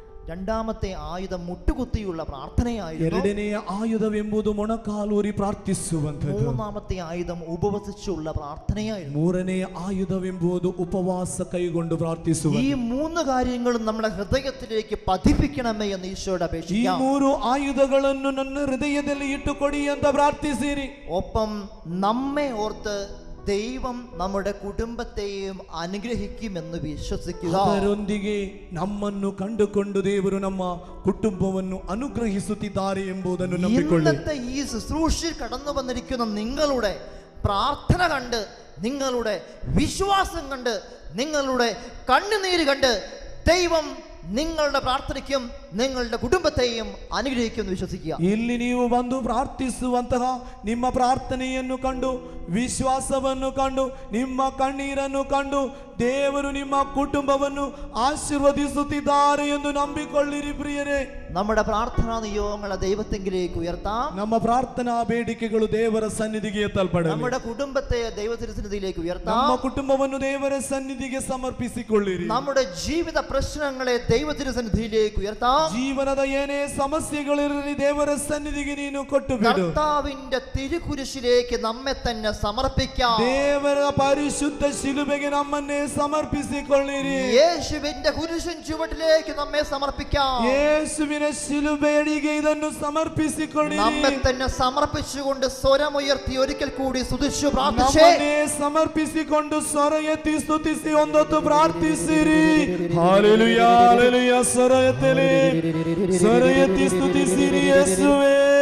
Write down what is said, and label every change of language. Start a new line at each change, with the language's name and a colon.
Malayalam: രണ്ടാമത്തെ ആയുധം മുട്ടുകുത്തിയുള്ള പ്രാർത്ഥനയായിരുന്നു.
Kannada: ಎರಡನೆಯ ಆಯುಧವೆಂಬುದು ಮೊಣಕಾಲೂರಿ ಪ್ರಾರ್ಥಿಸುವಂಥದ್ದು.
Malayalam: മൂന്നാമത്തെ ആയുധം ഉപവസിച്ചുള്ള പ്രാർത്ഥനയായിരുന്നു.
Kannada: ಮೂರನೆಯ ಆಯುಧವೆಂಬುದು ಉಪವಾಸ ಕೈಗೊಂಡು ಪ್ರಾರ್ಥಿಸುವುದು.
Malayalam: ഈ 3 കാര്യങ്ങളും നമ്മുടെ ഹൃദയത്തിലേക്ക് പതിപ്പിക്കണമേ എന്ന് ഈശോയോട്
Kannada: ಈ
Malayalam: അപേക്ഷിക്കാം.
Kannada: 3 ಆಯುಧಗಳನ್ನು ನನ್ನ ಹೃದಯದಲ್ಲಿ ಇಟ್ಟುಕೊಡಿ ಅಂತ ಪ್ರಾರ್ಥಿಸಿರಿ.
Malayalam: ഒപ്പം നമ്മെ ഓർത്ത് ദൈവം നമ്മുടെ കുടുംബത്തെയും അനുഗ്രഹിക്കുമെന്ന് വിശ്വസിക്കുക.
Kannada: ಅವರೊಂದಿಗೆ ನಮ್ಮನ್ನು ಕಂಡುಕೊಂಡು ದೇವರು ನಮ್ಮ ಕುಟುಂಬವನ್ನು ಅನುಗ್ರಹಿಸುತ್ತಿದ್ದಾರೆ ಎಂಬುದನ್ನು ನಂಬಿಕೊಳ್ಳಿ.
Malayalam: ഇന്നത്തെ ഈ ശുശ്രൂഷയിൽ കടന്നു വന്നിരിക്കുന്ന നിങ്ങളുടെ പ്രാർത്ഥന കണ്ട്, നിങ്ങളുടെ വിശ്വാസം കണ്ട്, നിങ്ങളുടെ കണ്ണുനീര് കണ്ട് ദൈവം നിങ്ങളുടെ പ്രാർത്ഥനയ്ക്കും നിങ്ങളുടെ കുടുംബത്തെയും അനുഗ്രഹിക്കുമെന്ന് വിശ്വസിക്കുക.
Kannada: ಇಲ್ಲಿ ನೀವು ಬಂದು ಪ್ರಾರ್ಥಿಸುವಂತಹ ನಿಮ್ಮ ಪ್ರಾರ್ಥನೆಯನ್ನು ಕಂಡು, ವಿಶ್ವಾಸವನ್ನು ಕಂಡು, ನಿಮ್ಮ ಕಣ್ಣೀರನ್ನು ಕಂಡು ದೇವರು ನಿಮ್ಮ ಕುಟುಂಬವನ್ನು ಆಶೀರ್ವದಿಸುತ್ತಿದ್ದಾರೆ ಎಂದು ನಂಬಿಕೊಳ್ಳಿರಿ ಪ್ರಿಯರೇ.
Malayalam: നമ്മുടെ പ്രാർത്ഥനാ നിയോഗങ്ങളെ ദൈവത്തെങ്കിലേക്ക് ഉയർത്താം.
Kannada: ನಮ್ಮ ಪ್ರಾರ್ಥನಾ ಬೇಡಿಕೆಗಳು ದೇವರ ಸನ್ನಿಧಿಗೆ ಎತ್ತಲ್ಪಡಲಿ.
Malayalam: നമ്മുടെ കുടുംബത്തെ ദൈവസന്നിധിയിലേക്ക് ഉയർത്താം.
Kannada: ನಮ್ಮ ಕುಟುಂಬವನ್ನು ದೇವರ ಸನ್ನಿಧಿಗೆ ಸಮರ್ಪಿಸಿಕೊಳ್ಳಿರಿ.
Malayalam: നമ്മുടെ ജീവിത പ്രശ്നങ്ങളെ ദൈവസന്നിധിയിലേക്ക് ഉയർത്താം.
Kannada: ಜೀವನದ ಏನೇ ಸಮಸ್ಯೆಗಳಿರಲಿ ದೇವರ ಸನ್ನಿಧಿಗೆ ನೀನು ಕೊಟ್ಟು ಬಿಡು.
Malayalam: കർത്താവിന്റെ തിരുകുരിശിലേക്ക് നമ്മെ തന്നെ സമർപ്പിക്കാം.
Kannada: ದೇವರ ಪರಿಶುದ್ಧ ಶಿಲುಬೆಗೆ ನಮ್ಮನ್ನೇ ಸಮರ್ಪಿಸಿಕೊಳ್ಳಿರಿ.
Malayalam: യേശുവിന്റെ കുരിശിൻ ചുവട്ടിലേക്ക് നമ്മെ സമർപ്പിക്കാം.
Kannada: ಯೇಸುವಿನ ಶಿಲುಬೆಯಡಿಗೆ ಇದನ್ನು ಸಮರ್ಪಿಸಿಕೊಳ್ಳಿರಿ.
Malayalam: നമ്മെ തന്നെ സമർപ്പിച്ചുകൊണ്ട് സ്വരമുയർത്തി ഒരിക്കൽ കൂടി സ്തുതിച്ചു പ്രാർത്ഥിച്ചേ.
Kannada: ನಮ್ಮನ್ನೇ ಸಮರ್ಪಿಸಿಕೊಂಡು ಸ್ವರ ಎತ್ತಿ ಸ್ತುತಿಸಿ ಒಂದೊತ್ತು ಪ್ರಾರ್ಥಿಸಿರಿ. Hallelujah hallelujah. ಸ್ವರ ಎತ್ತಲಿ, ಸ್ವರ ಎತ್ತಿ ಸ್ತುತಿಸಿರಿ ಯೇಸುವೇ.